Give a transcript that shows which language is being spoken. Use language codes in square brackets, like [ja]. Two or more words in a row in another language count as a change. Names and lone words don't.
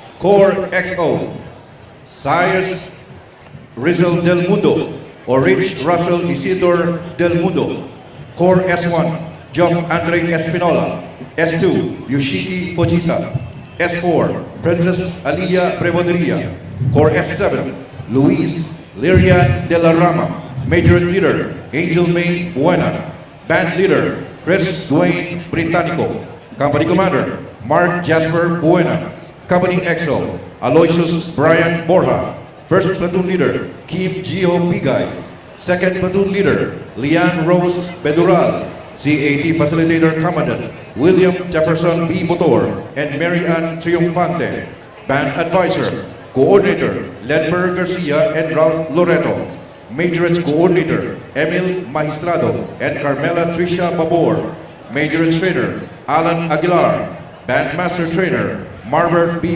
[en] Corps XO, Cyrus Rizal del Mundo, or Rich Russell Isidor del Mundo. Corps S1, Jock Andre Espinola. S2, Yoshiki Fujita. S4, Princess Alia Prevederia. Corps S7, Luis Lirian de la Rama. Major Leader, Angel May Buena. Band Leader, Chris Dwayne Britannico. Company Commander, Mark Jasper Buena. Company XO, Aloysius Brian Borja. First Platoon Leader, Kim Gio Pigay. Second Platoon Leader, Lian Rose Bedural. CAT Facilitator Commandant, William Jefferson B. Motor and Mary Ann Triunfante. Band Advisor, Coordinator, Ledber Garcia and Ralph Loreto. Majorage Coordinator, Emil Magistrado and Carmela Tricia Babor. Majorage Trainer, Alan Aguilar. Bandmaster Trainer, Marbert B.